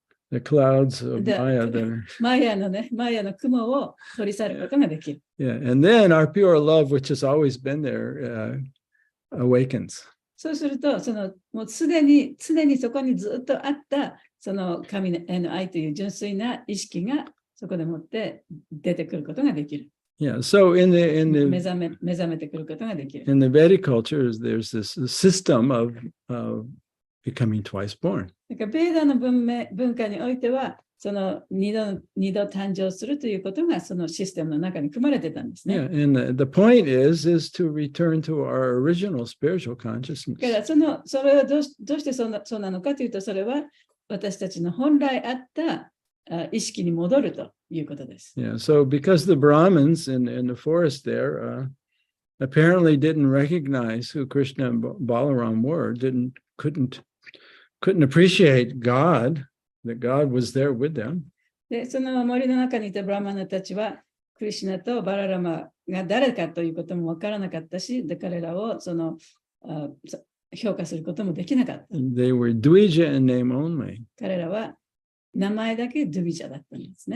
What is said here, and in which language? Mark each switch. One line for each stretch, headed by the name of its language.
English: The clouds of Maya that are...
Japanese: マヤの雲を取り去ることができる。
English: Yeah, and then our pure love, which has always been there, awakens.
Japanese: そうすると、もう常にそこにずっとあった、その神への愛という純粋な意識がそこでもって出てくることができる。
English: Yeah, so in the
Japanese: 目覚めてくることができる。
English: In the Vedic culture, there's this system of becoming twice born.
Japanese: だからベーダの文化においては、その二度誕生するということがそのシステムの中に組まれてたんですね。
English: Yeah, and the point is to return to our original spiritual consciousness.
Japanese: だからそれはどうしてそうなのかというと、それは私たちの本来あった意識に戻るということです。
English: Yeah, so because the Brahmins in the forest there apparently didn't recognize who Krishna and Balaram were, couldn't appreciate God, that God was there with them.
Japanese: で、その森の中にいたブラマナたちは、クリシュナとバララマが誰かということもわからなかったし、で彼らを評価することもできなかった。
English: They were Dvija in name only.
Japanese: 彼らは名前だけドゥビジャだったんですね。